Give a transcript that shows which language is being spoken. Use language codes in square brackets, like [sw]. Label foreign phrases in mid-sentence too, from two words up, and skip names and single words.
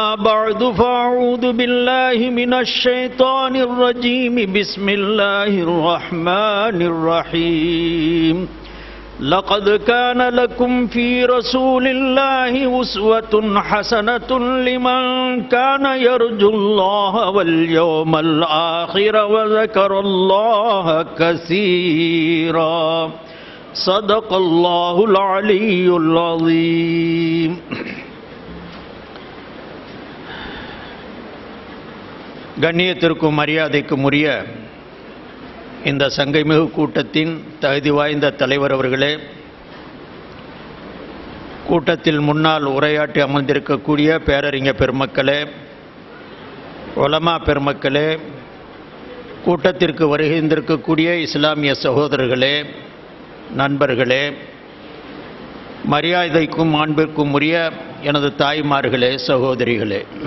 [ar] بعد فأعوذ بالله من الشيطان الرجيم بسم الله الرحمن الرحيم لقد كان لكم في رسول الله أسوة حسنة لمن كان يرجو الله واليوم الآخر وذكر الله كثيرا صدق الله العلي العظيم. [ta] கண்ணியத்திற்கும் மரியாதைக்கும் உரிய இந்த சங்கைமிகு கூட்டத்தின் தகுதி வாய்ந்த தலைவர் அவர்களே, கூட்டத்தில் முன்னால் உரையாற்றி அமர்ந்திருக்கக்கூடிய பேரறிஞர் பெருமக்களே, உலமா பெருமக்களே, கூட்டத்திற்கு வருகின்றிருக்கக்கூடிய இஸ்லாமிய சகோதரர்களே, நண்பர்களே, மரியாதைக்கும் மாண்பிற்கும் உரிய எனது தாய்மார்களே, சகோதரிகளே,